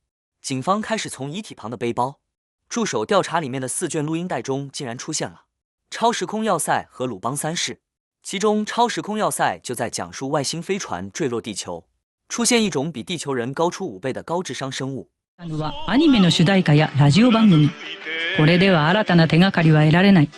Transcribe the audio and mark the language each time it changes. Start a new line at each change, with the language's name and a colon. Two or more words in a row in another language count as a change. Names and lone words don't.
Chinese: 警方开始从遗体旁的背包助手调查，里面的4卷录音带中竟然出现了超时空要塞和鲁邦3世，其中超時空要塞就在讲述外星飞船坠落地球，出現一種比地球人高出5倍的高智商生物。
Japanese: はアニメの主題歌やラジオ番組。これでは新たな手がかりは得られない。